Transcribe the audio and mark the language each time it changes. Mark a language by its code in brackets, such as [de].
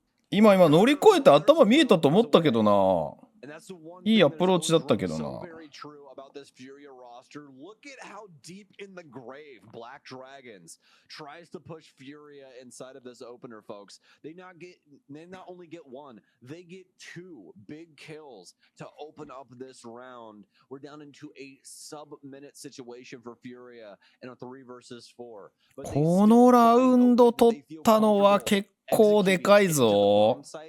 [ja] 今乗り越えて頭見えたと思ったけどな。いいアプローチだったけどな。 [en] Look at how deep in the grave BlackDragons tries to push FURIA inside of this opener, folks. They not only get one, they get two big kills to open up this round. We're down into a sub-minute situation for FURIA in a 3 versus 4. [ja] このラウンド取ったのは結構でかいぞ。